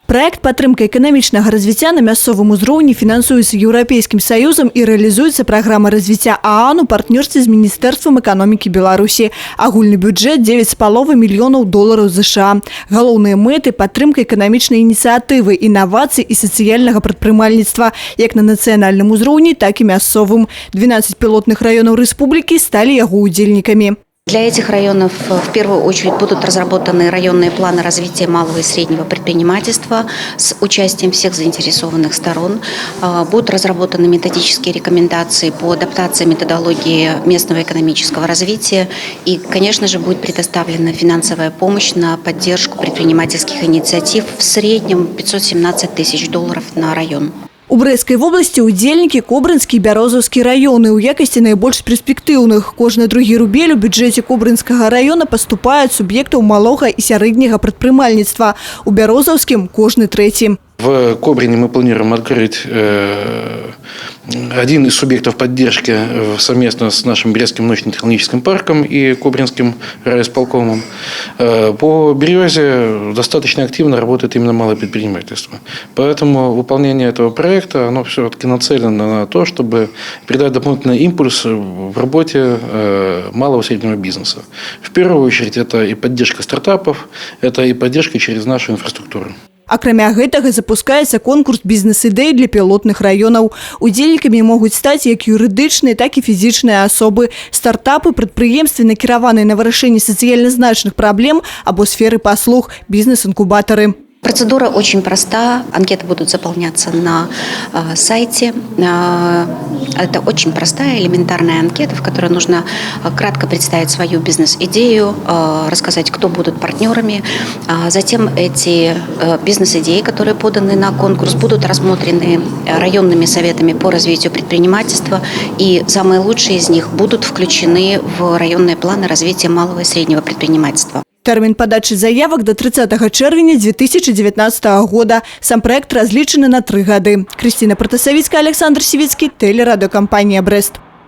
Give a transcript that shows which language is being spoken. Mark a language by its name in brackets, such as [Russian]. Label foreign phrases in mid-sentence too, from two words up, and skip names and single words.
[Belarusian] Проект падтрымка эканамічнага развіцця на мясцовым узроўні фінансуецца Еўрапейскім Саюзам і рэалізуецца праграма развіцця ААН у партнёрстве з Міністэрствам эканомікі Беларусі. Агульны бюджэт $9,5 мільёнаў США. Галоўныя мэты – падтрымка эканамічнай ініцыятывы, інавацый і сацыяльнага прадпрымальніцтва як на нацыянальным узроўні, так і мясцовым. 12 пілотных раёнаў рэспублікі сталі яго удзельнікамі. [Russian] Для этих районов в первую очередь будут разработаны районные планы развития малого и среднего предпринимательства с участием всех заинтересованных сторон. Будут разработаны методические рекомендации по адаптации методологии местного экономического развития. И, конечно же, будет предоставлена финансовая помощь на поддержку предпринимательских инициатив в среднем $517 тысяч на район. [Belarusian] У Брэсцкай вобласці удзельнікі Кобрынскі і Бярозаўскі раёны ў якасці найбольш перспектыўных. Кожны другі рубель у бюджэце Кобрынскага раёна паступае ад суб'ектаў малога і сярэдняга прадпрымальніцтва. У Бярозаўскім кожны трэці. [Russian] В Кобрине мы планируем открыть один из субъектов поддержки совместно с нашим Брестским научно-технологическим парком и Кобринским райисполкомом. По Березе достаточно активно работает именно малое предпринимательство. Поэтому выполнение этого проекта оно все-таки нацелено на то, чтобы придать дополнительный импульс в работе малого и среднего бизнеса. В первую очередь это и поддержка стартапов, это и поддержка через нашу инфраструктуру. [Belarusian] Акрамя гэтага запускаецца конкурс бізнес-ідэй для пілотных раёнаў. Удзельнікамі могуць стаць як юрыдычныя, так і фізічныя асобы, стартапы, прадпрыемствы, накіраваныя на вырашэнне сацыяльна значных праблем або сферы паслуг, бізнес-інкубатары. [Russian] Процедура очень проста. Анкеты будут заполняться на сайте. Это очень простая, элементарная анкета, в которой нужно кратко представить свою бизнес-идею, рассказать, кто будут партнерами. Затем эти бизнес-идеи, которые поданы на конкурс, будут рассмотрены районными советами по развитию предпринимательства. И самые лучшие из них будут включены в районные планы развития малого и среднего предпринимательства. [Belarusian] Тэрмін падачы заявак до 30 чэрвеня 2019 года. Сам проект разлічаны на 3 гады. Крысціна Пратасавіцкая, Александр Сівіцкі, тэлерадыёкампанія «Брэст».